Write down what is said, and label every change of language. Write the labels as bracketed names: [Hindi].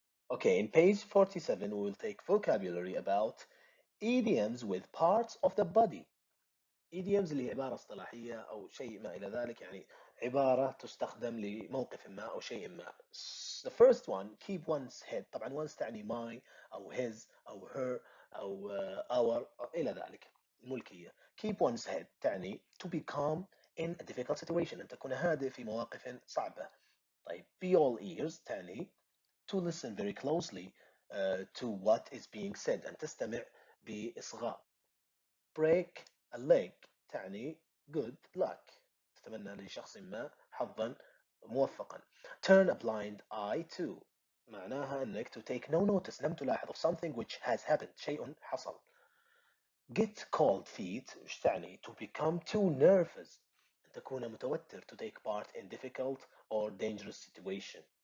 [English] Okay, in page 47, we will take vocabulary about idioms with parts of the body. [Arabic] idioms اللي هي عبارة اصطلاحية أو شيء ما إلى ذلك، يعني عبارة تستخدم لموقف ما أو شيء ما. [English] The first one, keep one's head. [Arabic] طبعا one's تعني my أو his أو her أو our أو إلى ذلك. الملكية. [English] keep one's head تعني to be calm in a difficult situation، [Arabic] أن تكون هادئ في مواقف صعبة. [English] طيب be all ears تعني to listen very closely to what is being said، [Arabic] أن تستمع بإصغاء. break a leg تعني [English] good luck، [Arabic] تتمنى لشخص ما حظا موفقا. [English] turn a blind eye to معناها أنك to take no notice، [Arabic] لم تلاحظ [English] of something which has happened، [Arabic] شيء حصل. [English] get cold feet إيش تعني to become too nervous، [Arabic] أن تكون متوتر [English] to take part in difficult or dangerous situation.